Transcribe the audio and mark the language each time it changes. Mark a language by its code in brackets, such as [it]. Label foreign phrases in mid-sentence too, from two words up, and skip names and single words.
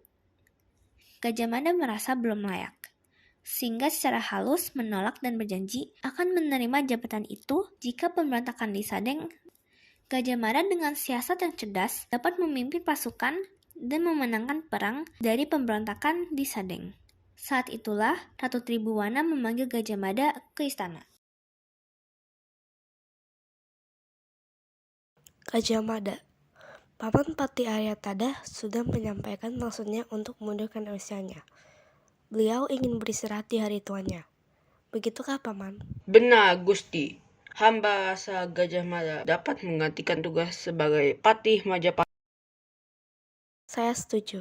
[id] Gajah Mada merasa belum layak, sehingga secara halus menolak dan berjanji akan menerima jabatan itu jika pemberontakan di Sadeng. Gajah Mada dengan siasat yang cerdas dapat memimpin pasukan dan memenangkan perang dari pemberontakan di Sadeng. Saat itulah Ratu Tribuwana memanggil Gajah Mada ke istana. Gajah Mada, Paman Pati Aryatada sudah menyampaikan maksudnya untuk mundurkan usianya. Beliau ingin beristirahat di hari tuanya. Begitukah, Paman? Benar, Gusti. Hamba rasa Gajah Mada dapat menggantikan tugas sebagai Patih Majapahit. Saya setuju.